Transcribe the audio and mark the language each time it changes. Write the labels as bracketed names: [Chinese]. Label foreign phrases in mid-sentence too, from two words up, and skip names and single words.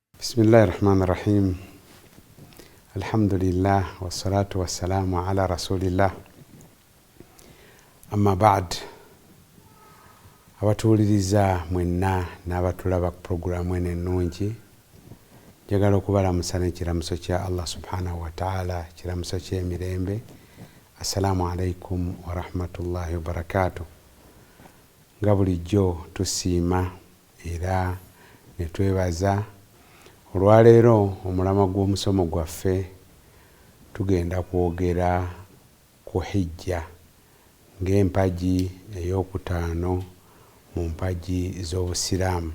[Arabic] بسم الله الرحمن الرحيم. الحمد لله والصلاة والسلام على رسول الله. أما بعد. [Ganda] Abatuuliriza mwenna n'abatulaba ku programu eno ennungi, njagala okubalamusa n'ekiramuso kya [Arabic] الله سبحانه وتعالى, [Ganda] ekiramuso ky'emirembe. [Arabic] السلام عليكم ورحمة الله وبركاته. [Ganda] Nga bulijjo tusiima era ne twebaza olwaleero omulama gw'omusomo gwaffe tugenda kwogera ku hijja ng'empagi ey'okutaano mu mpagi z'obusiraamu.